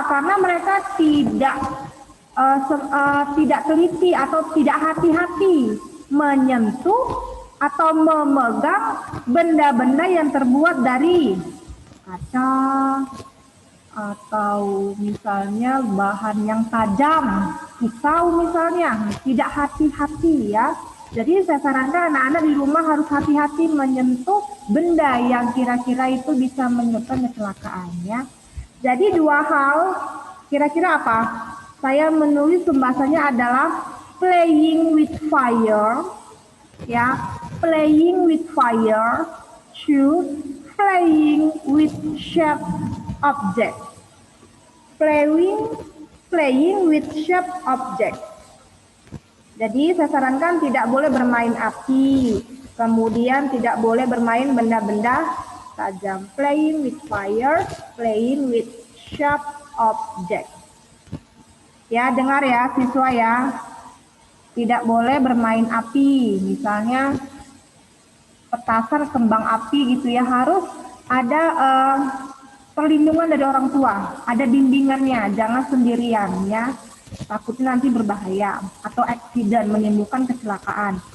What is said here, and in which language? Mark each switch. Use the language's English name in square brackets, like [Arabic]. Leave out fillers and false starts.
[Indonesian] Karena mereka tidak teliti atau tidak hati-hati menyentuh atau memegang benda-benda yang terbuat dari kaca atau misalnya bahan yang tajam, pisau misalnya, tidak hati-hati ya. Jadi saya sarankan anak-anak di rumah harus hati-hati menyentuh benda yang kira-kira itu bisa menyebabkan kecelakaan ya. Jadi 2 hal kira-kira apa? Saya menulis pembahasannya adalah [English] playing with fire, ya, playing with fire, 2, playing with sharp object, playing with sharp object. [Indonesian] Jadi saya sarankan tidak boleh bermain api, kemudian tidak boleh bermain benda-benda tajam. [English] Playing with fire, playing with sharp object. [Indonesian] Ya, dengar ya siswa ya, tidak boleh bermain api, misalnya petasan, kembang api gitu ya, harus ada perlindungan dari orang tua, ada bimbingannya, jangan sendirian ya, takutnya nanti berbahaya atau accident, menimbulkan kecelakaan.